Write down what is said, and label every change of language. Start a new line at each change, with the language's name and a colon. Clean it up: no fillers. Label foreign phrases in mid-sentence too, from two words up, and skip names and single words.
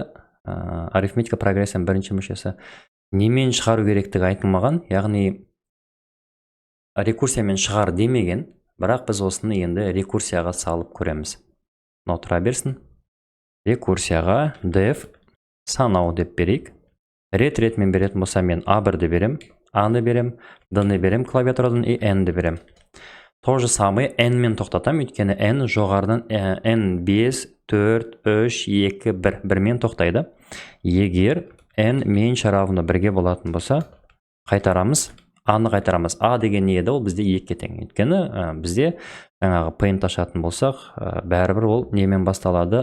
Kazakh: Арифметика прогрессияның бірінші мүшесі. Немен шығару керектігі айтылмаған, яғни рекурсиямен шығар демеген, бірақ біз осыны енді рекурсияға салып көреміз. Мынау тұра берсін. Рекурсияға def санау деп берейік. Рет-ретмен беретін болса мен A1-ді берем, A-ны берем, D-ны берем клавиатурадан и N-ді берем.
Russian: То же самый
Kazakh: N-мен тоқтатам, өйткені N жоғардан N 5, 4, 3, 2, 1. 1-мен тоқтайды. Егер N
Russian: менше равно
Kazakh: 1-ге болатын болса, қайтарамыз, A-ны қайтарамыз. A деген не еді? Ол бізде 2-ге тең. Өйткені бізде жаңағы paint ашатын болсақ, бәрібір ол немен басталады?